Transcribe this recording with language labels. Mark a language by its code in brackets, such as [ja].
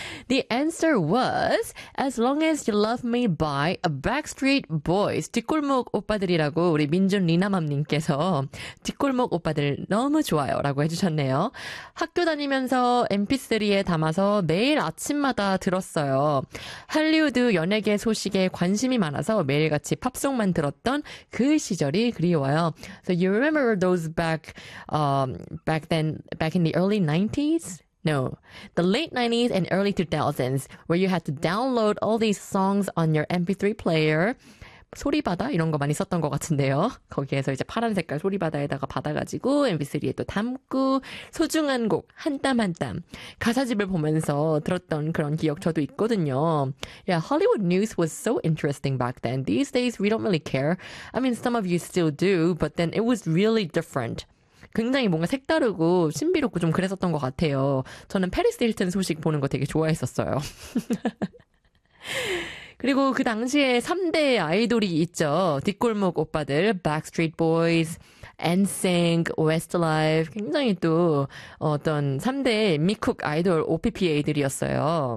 [en] The answer was As Long As You Love Me by Backstreet Boys. [ko] 뒷골목 오빠들이라고 우리 민준 리나맘님께서 뒷골목 오빠들 너무 좋아요 라고 해주셨네요. 학교 다니면서 mp3에 담아서 매일 아침마다 들었어요. 할리우드 연예계 소식에 관심이 많아서 매일같이 팝송만 들었던 그 시절이 그리워요. [en] So you remember those back in the early 90s? No, the late 90s and early 2000s, where you had to download all these songs on your mp3 player. [ko] 소리바다 이런 거 많이 썼던 것 같은데요. 거기에서 이제 파란 색깔 소리바다에다가 받아가지고 mp3에 또 담고 소중한 곡 한 땀 한 땀 가사집을 보면서 들었던 그런 기억 저도 있거든요. [en] Yeah, Hollywood news was so interesting back then. These days we don't really care. I mean, some of you still do, but then it was really different. [ko] 굉장히 뭔가 색다르고 신비롭고 좀 그랬었던 것 같아요. 저는 페리스 힐튼 소식 보는 거 되게 좋아했었어요. 그리고 그 당시에 3대 아이돌이 있죠. 뒷골목 오빠들, Backstreet Boys, NSYNC, Westlife 굉장히 또 어떤 3대 미국 아이돌 OPPA들이었어요.